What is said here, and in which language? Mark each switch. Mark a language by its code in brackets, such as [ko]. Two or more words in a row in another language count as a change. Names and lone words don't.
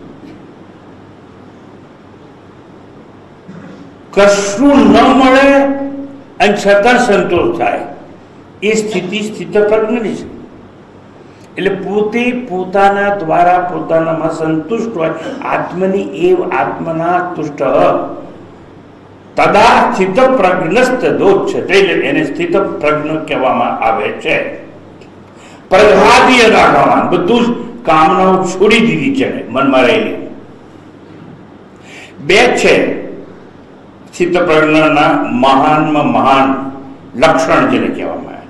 [gu] કશું ન મળે અને છતાં સંતોષ થાય એ સ્થિતિ સ્થિતપ્રજ્ઞની છે. એટલે પોતે પોતાના દ્વારા પોતાનામાં સંતુષ્ટ હોય, [sa] આત્મની એવ આત્મના તુષ્ટ તદા સ્થિત પ્રજ્ઞસ્તદોચ્યતે, એને [gu] સ્થિત પ્રજ્ઞ કહેવામાં આવે છે. પ્રજ્ઞાદીય રાખવામાં બધું જ કામનાઓ છોડી દીધી છે મનમાં રહેલી. બે છે સ્થિત પ્રજ્ઞના મહાનમાં મહાન લક્ષણ જેને કહેવામાં આવે.